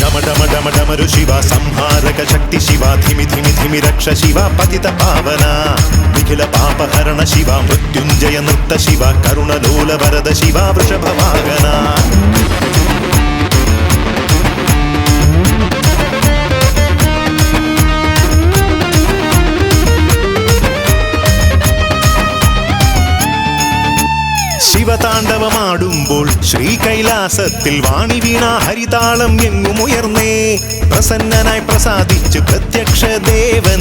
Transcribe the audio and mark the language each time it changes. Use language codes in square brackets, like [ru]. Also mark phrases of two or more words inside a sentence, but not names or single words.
[sa] डमरु शिवा संहारक शक्ति शिवा धिमि धिमि धिमि रक्ष शिवा पतित पावना निखिल पापहरण शिवा मृत्युंजय नृत्त शिवा करुणलोल वरद शिवा वृषभवाहना [ml] ശിവതാണ്ഡവമാടുമ്പോൾ ശ്രീകൈലാസത്തിൽ വാണി വീണ ഹരിതാളം എങ്ങുമുയർന്നേ പ്രസന്നനായി പ്രസാദിച്ച് പ്രത്യക്ഷ ദേവൻ